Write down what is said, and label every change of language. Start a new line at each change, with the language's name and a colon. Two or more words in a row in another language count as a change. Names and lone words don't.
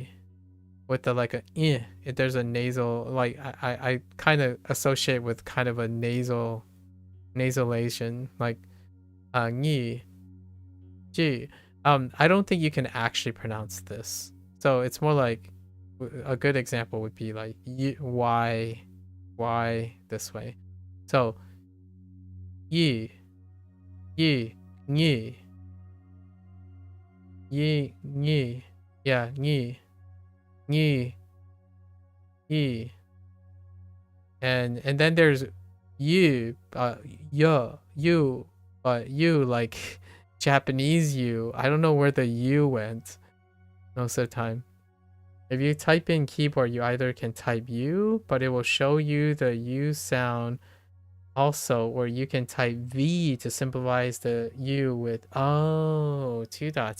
English: With the like a there's a nasal, like I kind of associate with kind of a nasalation, like ni ji. I don't think you can actually pronounce this, so it's more like a good example would be like why this way. So yi yi ni yi ni, yeah, ni yi, and then there's you you, but you like Japanese you. I don't know where the you went most of the time. If you type in keyboard, you either can type U, but it will show you the U sound also, or you can type V to symbolize the U with, oh, 2 dots.